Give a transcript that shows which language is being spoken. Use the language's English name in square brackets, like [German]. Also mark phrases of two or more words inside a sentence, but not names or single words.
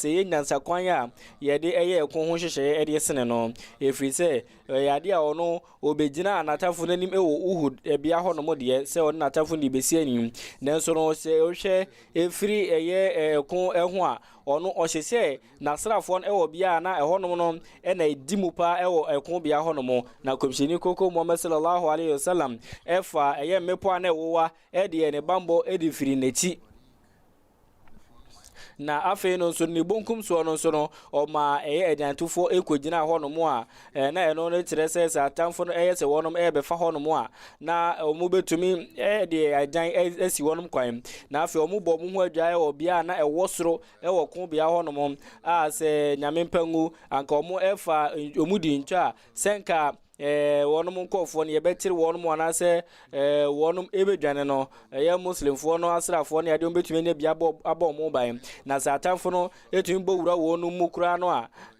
[Akan] sɛ ɛyɛ nyansa kwan a yɛde ɛyɛ ɛko ho hyehyɛ ɛde sene no ɛfiri sɛ ɛyɛ ade a ɔno obegyina anatafo n'anim ɛwɔ Uhud ɛbea hɔ nom deɛ sɛ ɔne natafo ne besi anim nanso no sɛ ɔhwɛ ɛfiri ɛyɛ ɛko ɛho a ɔno ɔhyehyɛ nasrafoɔ no ɛwɔ bea na ɛhɔ nom no ɛna ɛdi mu paa ɛwɔ ɛko bea hɔ nom na kɔmhyɛni koko Muhammad [Arabic] صلى الله عليه وسلم [Akan] ɛfa ɛyɛ mmepɔ a na ɛwowa ɛde ne bambɔ ɛde firi n'akyi na afei no nso ne bonkum soɔ no nso no ɔma ɛyɛ agyantofoɔ ɛkɔgyina hɔ nom a na ɛno no kyerɛ sɛ sɛ atamfo no ɛyɛ sɛ wɔnom ɛbɛfa hɔ nom a na ɔmo bɛtumi ɛde agyan asi wɔnom kwan na afei ɔmo bɔ ɔmo ho adwae wɔ bea na ɛwɔ soro ɛwɔ ko bea hɔ nom a sɛ nyame mpangu anka ɔmo ɛfa ɔmo di ntwa sɛnka wɔnom nkɔfoɔ no yɛbɛkyere wɔnom anaasɛ wɔnom ɛbɛdwane no ɛyɛ muslimfoɔ no asrafoɔ no yɛde wɔmbɛtumi anya bia abɔ ɔmo ban na sɛ atamfo no ɛtumi bɔ wura wɔnom mu koraa no a